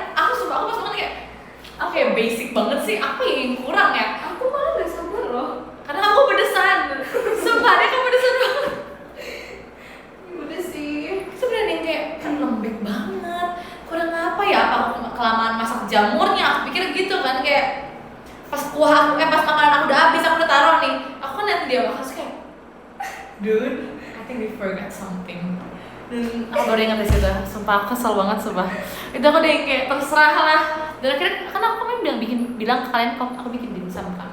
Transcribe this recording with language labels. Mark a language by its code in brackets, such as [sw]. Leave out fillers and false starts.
[id] Aku pas makan kayak oke, basic banget sih, apa yang kurang ya? Aku malah gak sabar loh. Karena aku pedesan. Sumpah deh, kamu pedesan banget. Udah sih. Itu beneran yang kayak lembek banget. Kurang apa ya? Apa aku kelamaan masak jamurnya? Aku pikir gitu kan, kayak pas pas makanan aku udah habis, aku udah taruh nih. Aku kan liat dia makan kayak, [en] dude, I think we forgot something. [id] Dan aku baru ingat di situ. Sumpah aku kesel banget, sumpah. Itu aku udah yang kayak terserah lah. Dan akhirnya kan aku bilang ke kalian kok aku bikin dimsum kan.